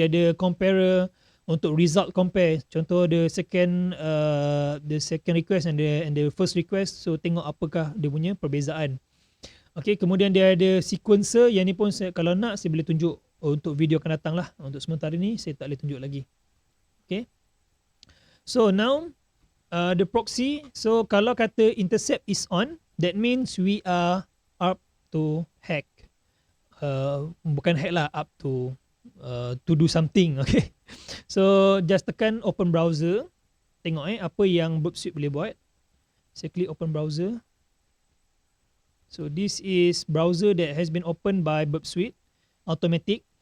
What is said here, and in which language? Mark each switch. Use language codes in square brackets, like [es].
[ms] Dia ada comparer untuk [en] result compare. [ms] Contoh [en] the second request and the first request. [ms] So tengok apakah dia punya perbezaan. Okay, kemudian dia ada sequencer. Yang ni pun kalau nak saya boleh tunjuk untuk video akan datang lah. Untuk sementara ni saya tak boleh tunjuk lagi. Okay, [en] so now the proxy. So [ms] kalau kata [en] intercept is on, that means we are up to hack. [ms] Bukan hack lah, [en] up to do something. Okay, so just [ms] tekan [en] open browser. [ms] Tengok apa yang Burp Suite boleh buat. Saya klik [en] open browser. So this is browser that has been opened by Burp Suite, automatic.